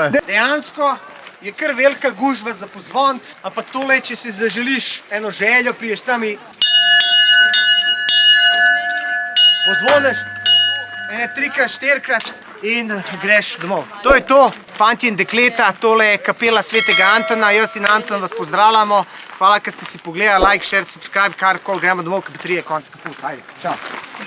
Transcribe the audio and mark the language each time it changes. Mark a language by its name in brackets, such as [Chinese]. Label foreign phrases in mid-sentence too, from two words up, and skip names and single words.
[Slovenian] Dejansko je kar velika gužva za pozvon, ampak tole, če si zaželiš eno željo, priješ sami, pozvoneš, 3-krat, 4-krat in greš domov. To je to, fanti in dekleta, tole je kapela Svetega Antona, jaz in Anton vas pozdravljamo. Hvala, ker ste si pogledali, [English] like, share, subscribe, [Slovenian] karkoli, gremo domov, ker baterije konc kaput. Ajde, čau.